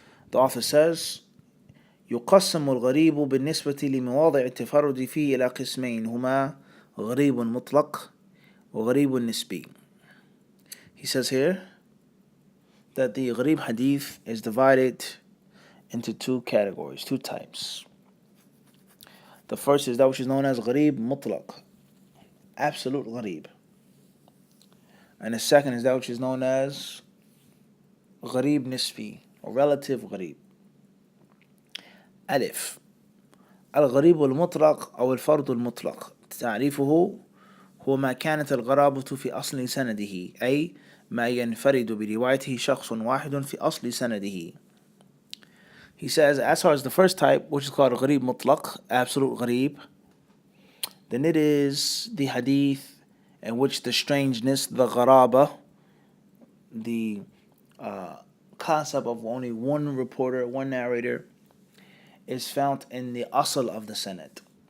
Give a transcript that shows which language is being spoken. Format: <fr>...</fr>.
<en>The author says,</en> <ar>يقسم الغريب بالنسبة لمواضع التفرد فيه إلى قسمين هما غريب مطلق وغريب نسبي.</ar> <en>He says here that the Ghareeb Hadith is divided into 2 categories, 2 types. The first is that which is known as Ghareeb Mutlaq, absolute Ghareeb. And the second is that which is known as Ghareeb Nisbi, or relative Ghareeb.</en> <ar>ألف الغريب المطلق أو الفرد المطلق تعريفه هو ما كانت الغرابة في أصل سنده أي ما ينفرد بروايته شخص واحد في أصل سنده.</ar> <en>He says, as far as the first type, which is called Ghareeb Mutlaq, absolute Ghareeb, then it is the hadith in which the strangeness, the gharaba, the concept of only one reporter, one narrator, is found in the asl of the sanad.</en>